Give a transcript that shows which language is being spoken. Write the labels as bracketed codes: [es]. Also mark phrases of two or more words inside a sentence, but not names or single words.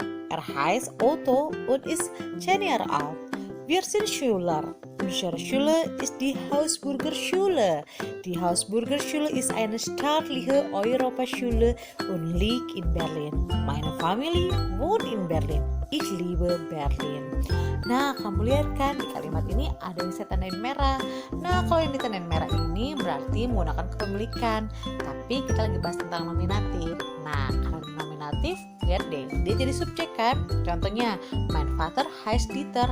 [de] Er heißt Otto und ist 10 Jahre alt. Wir sind Schüler. Unsere Schule ist die Hausburgerschule. Die Hausburgerschule ist eine staatliche Europaschule und liegt in Berlin. Meine Familie wohnt in Berlin. Ich liebe Berlin. [id] Nah, kamu lihat kan di kalimat ini ada yang saya tandain merah. Nah, kalau yang ditandain merah ini berarti menggunakan kepemilikan. Tapi kita lagi bahas tentang nominatif. Nah, karena nominatif, lihat deh, dia jadi subjek kan. Contohnya, [de] mein Vater heißt Dieter.